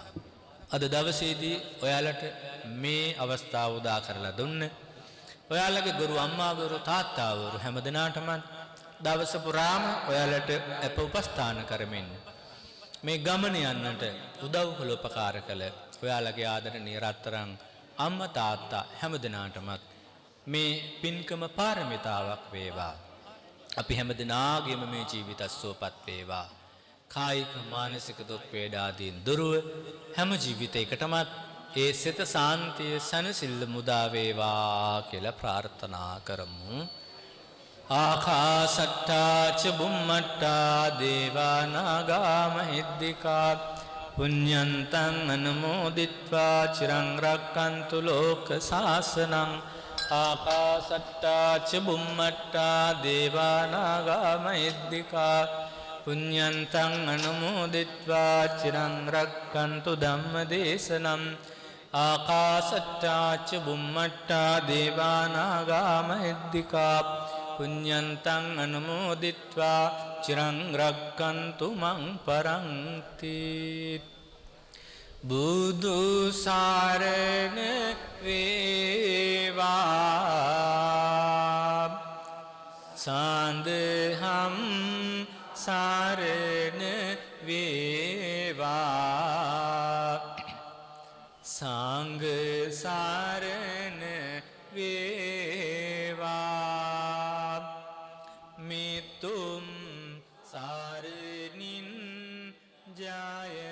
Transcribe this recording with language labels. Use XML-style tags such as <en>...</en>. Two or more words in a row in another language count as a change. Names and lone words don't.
<si>අද දවසේදී ඔයාලට මේ අවස්ථාව උදා කරලා දුන්න ඔයාලගේ ගුරු අම්මාවරු තාත්තාවරු හැම දිනාටම දවස පුරාම ඔයාලට අප උපස්ථාන කරමින් මේ ගමන යන්නට උදව් කළ උපකාර කළ ඔයාලගේ ආදරණීය රත්තරන් අම්මා තාත්තා හැම දිනාටම මේ පින්කම පාරමිතාවක් වේවා. අපි හැම දිනාගේම මේ ජීවිත සුවපත් වේවා. කායික මානසික දුක් වේදාදීන් දුරව හැම ජීවිතයකටම ඒ සිත සාන්තිය සනසිල්ල මුදා වේවා කියලා ප්‍රාර්ථනා කරමු.</si> <pi>ආකාසට්ටා ච බුම්මට්ටා දේවා නාග මහිද්దికා පුඤ්ඤන්තං අනුමෝදිත්වා චිරං රක්칸තු ලෝක සාසනං. ආකාසට්ටා ච බුම්මට්ටා දේවා නාග මහිද්దికා පුඤ්ඤන්තං අනුමෝදිත්වා චිරං රක්칸තු ධම්ම දේශනං. ආකාසට්ටා ච බුම්මට්ටා දේවා නාග මහිද්దికා පුඤ්ඤන්තං අනුමෝදිත්වා චිරං රක්칸තු මං පරන්ති.</pi> <si>බුදු සරණ වේවා සාන්දහම් සරණ වේවා සංඝ සරණ වේවා මිතුම් සරණින් ජය</si>